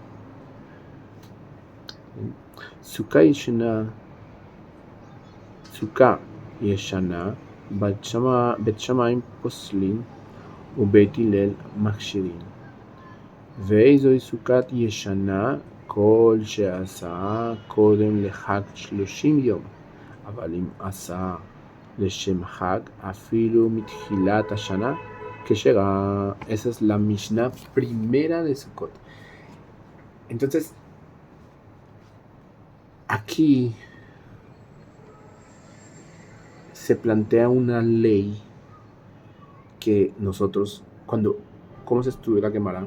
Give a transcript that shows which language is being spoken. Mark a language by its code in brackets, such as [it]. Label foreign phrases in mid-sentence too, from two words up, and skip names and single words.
[he] סוכה ישנה בית שמיים פוסלים ובית הלל מכשירים. ואיזוהי סוכת ישנה כל שעשה קודם לחג 30 יום, אבל אם עשה לשם חג אפילו מתחילת השנה כשרה. [es] Esa es la Mishnah primera de Sukkot. Entonces, aquí se plantea una ley que nosotros, ¿cómo se estudia la Gemara?